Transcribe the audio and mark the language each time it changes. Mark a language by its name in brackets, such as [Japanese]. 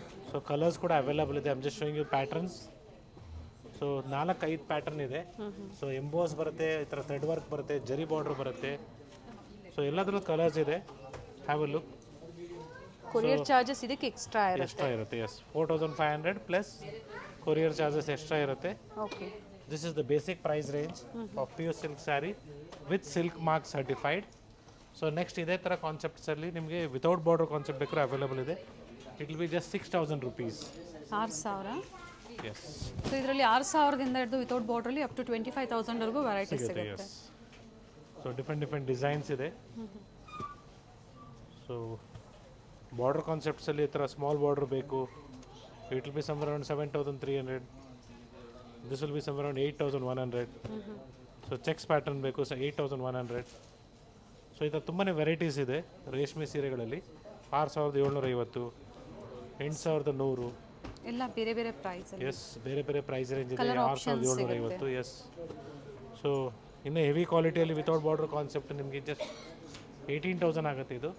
[Kannada] So colours ಕೂಡ available ಇದೆ. [English] I am just showing you patterns. [Kannada] So 4-5 pattern ಇದೆ. So emboss ಬರುತ್ತೆ, ಈ ಥರ ಥ್ರೆಡ್ ವರ್ಕ್ ಬರುತ್ತೆ, ಜರಿ ಬಾರ್ಡರ್ ಬರುತ್ತೆ. ಸೊ ಎಲ್ಲದರಲ್ಲೂ ಕಲರ್ಸ್ ಇದೆ. [English] Have a look. [Kannada] Courier charges ಇದಕ್ಕೆ ಎಕ್ಸ್ಟ್ರಾ ಇರುತ್ತೆ. S, 4,500 plus courier charges extra ಇರುತ್ತೆ. Okay. [English] This is the basic price range of pure silk saree with silk mark certified. [Kannada] So next ಇದೇ ಥರ ಕಾನ್ಸೆಪ್ಟ್ಸಲ್ಲಿ ನಿಮಗೆ without border concept ಬೇಕಾದ್ರೆ available ಇದೆ. [English] It will be just 6,000 rupees. 6,000. Yes. [Kannada] So ಇದರಲ್ಲಿ 6,000ದಿಂದ ಹಿಡಿದು without ಬಾರ್ಡ್ರಲ್ಲಿ up to 25,000 ವರೆಗೂ varieties ಸಿಗುತ್ತೆ. So different designs ಇದೆ. ಸೊ ಬಾರ್ಡರ್ ಕಾನ್ಸೆಪ್ಟ್ಸಲ್ಲಿ ಈ ಥರ ಸ್ಮಾಲ್ ಬಾರ್ಡರ್ ಬೇಕು, [English] It will be somewhere around 7,300. This will be somewhere around 8,100. [Kannada] So cheques pattern ಬೇಕು, 8,100. So ಈ ಥರ ತುಂಬಾ ವೆರೈಟೀಸ್ ಇದೆ ರೇಷ್ಮೆ ಸೀರೆಗಳಲ್ಲಿ. 6,750, 8,100. ಎಲ್ಲ ಬೇರೆ ಬೇರೆ ಪ್ರೈಸ್. ಎಸ್, ಬೇರೆ ಪ್ರೈಸ್ ರೇಂಜ್ ಇದೆ. 6,750. ಎಸ್. ಸೊ ಇನ್ನು ಹೆವಿ ಕ್ವಾಲಿಟಿಯಲ್ಲಿ ವಿತೌಟ್ ಬಾರ್ಡರ್ ಕಾನ್ಸೆಪ್ಟ್ ನಿಮಗೆ ಜಸ್ಟ್ 18,000 ಆಗುತ್ತೆ ಇದು.